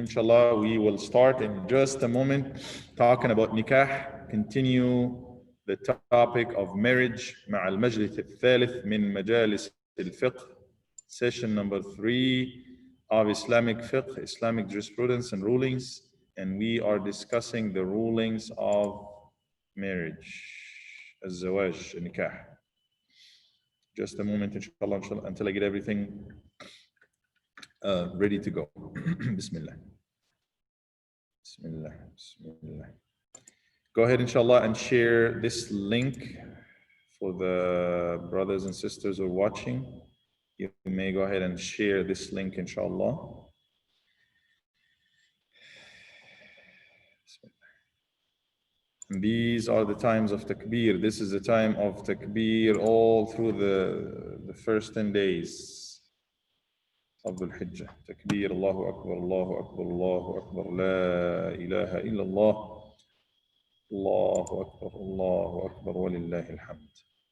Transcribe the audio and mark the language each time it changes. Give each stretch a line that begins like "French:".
English: Inshallah, we will start in just a moment talking about nikah. Continue the topic of marriage
Arabic: مع المجلس الثالث من مجالس الفقه.
English: Session number 3 of Islamic fiqh, Islamic jurisprudence and rulings. And we are discussing the rulings of marriage, الزواج, nikah. Just a moment, inshallah, until I get everything ready to go. Bismillah. Bismillah. Bismillah. Go ahead, inshallah, and share this link for the brothers and sisters who are watching. You may go ahead and share this link, inshallah. And these are the times of takbir. This is the time of takbir all through the first 10 days.
Arabic: عبد الحجة. تكبير الله أكبر، الله أكبر، الله أكبر، لا إله إلا الله. الله أكبر، الله أكبر، ولله الحمد.